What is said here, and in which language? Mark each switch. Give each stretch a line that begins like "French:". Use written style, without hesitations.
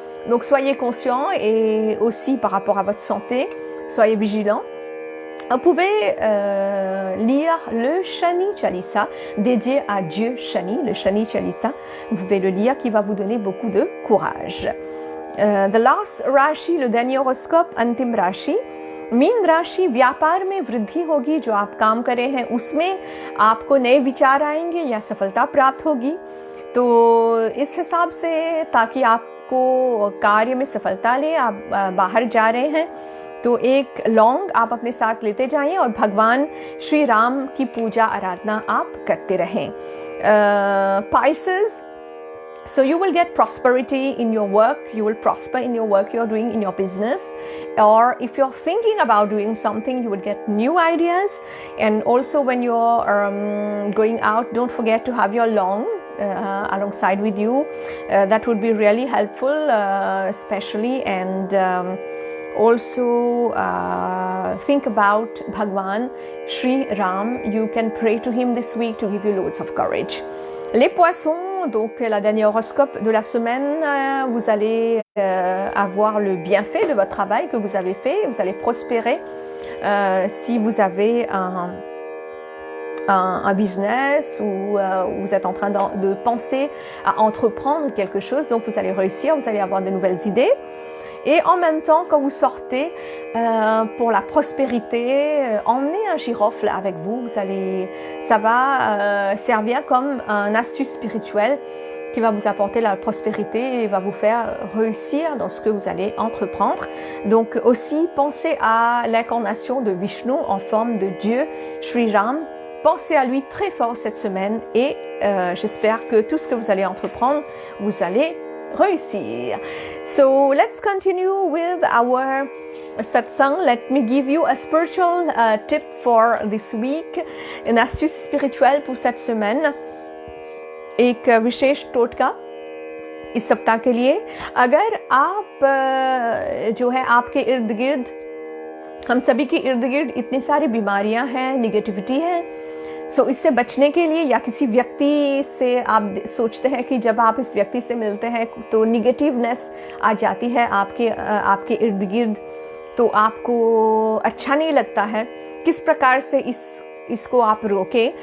French: Donc soyez conscients, et aussi par rapport à votre santé, soyez vigilants. Vous pouvez lire le Shani Chalisa dédié à Dieu Shani, le Shani Chalisa. Vous pouvez le lire, qui va vous donner beaucoup de courage.
English: The last Rashi,
French: le dernier horoscope,
Hindi: अंतिम राशि, mean राशि, व्यापार में वृद्धि होगी। जो आप काम कर रहे हैं उसमें आपको नए विचार आएंगे या सफलता प्राप्त होगी। तो इस हिसाब से, ताकि आपको कार्य में सफलता ले, आप बाहर जा रहे हैं तो एक लौंग आप अपने साथ लेते जाइए और भगवान श्री राम की पूजा आराधना आप करते रहें।
English: Pisces, so you will get prosperity in your work, you will prosper in your work you're doing in your business, or if you're thinking about doing something, you will get new ideas. And also when you're going out, don't forget to have your long alongside with you. That would be really helpful, especially. And also think about Bhagwan Shri Ram. You can pray to him this week to give you loads of courage.
French: Les poissons, donc la dernière horoscope de la semaine, vous allez avoir le bienfait de votre travail que vous avez fait, vous allez prospérer. Si vous avez un business ou vous êtes en train de penser à entreprendre quelque chose, donc vous allez réussir, vous allez avoir de nouvelles idées. Et en même temps, quand vous sortez pour la prospérité, emmenez un girofle avec vous. Ça va servir comme un astuce spirituelle qui va vous apporter la prospérité et va vous faire réussir dans ce que vous allez entreprendre. Donc aussi, pensez à l'incarnation de Vishnu en forme de Dieu, Shri Ram. Pensez à lui très fort cette semaine et j'espère que tout ce que vous allez entreprendre, vous allez réussir.
English: So let's continue with our satsang. Let me give you a spiritual tip for this week.
French: Une astuce spirituelle pour cette semaine.
Hindi: एक विशेष टोटका इस सप्ताह के लिए। अगर आप जो है आपके इर्द गिर्द, हम सभी के इर्द गिर्द इतनी सारी बीमारियां हैं, निगेटिविटी है, सो इससे बचने के लिए या किसी व्यक्ति से आप सोचते हैं कि जब आप इस व्यक्ति से मिलते हैं तो निगेटिवनेस आ जाती है आपके इर्द गिर्द, तो आपको अच्छा नहीं लगता है, किस प्रकार से इसको आप रोके.